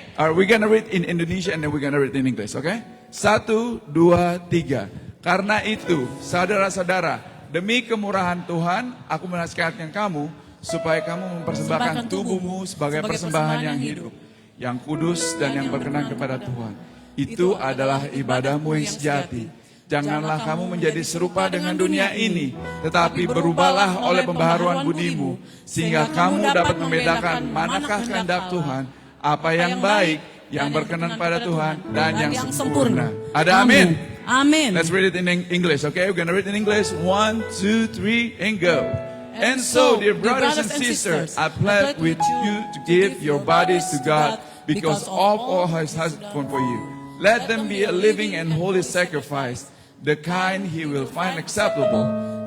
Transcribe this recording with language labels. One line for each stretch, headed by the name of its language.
English: Alright, we're gonna read in Indonesia and then we're gonna read in English, okay? 1, 2, 3.
Indonesian: Karena itu, saudara-saudara, demi kemurahan Tuhan, aku menasihatkan kamu supaya kamu mempersembahkan tubuhmu sebagai persembahan yang hidup, yang kudus dan yang berkenan kepada Tuhan. Itu adalah ibadahmu yang sejati. Janganlah kamu menjadi serupa dengan dunia ini, tetapi berubahlah oleh pembaharuan budimu, sehingga kamu dapat membedakan manakah kehendak Tuhan, apa yang baik, yang berkenan pada Tuhan, dan yang sempurna. Ada amin? Amin.
English: Let's read it in English, okay? We're gonna read in English. 1, 2, 3, and go. And so, dear brothers and sisters, I plead with you to give your bodies to God, because all has done for you. Let them be a living and holy sacrifice, the kind He will find acceptable.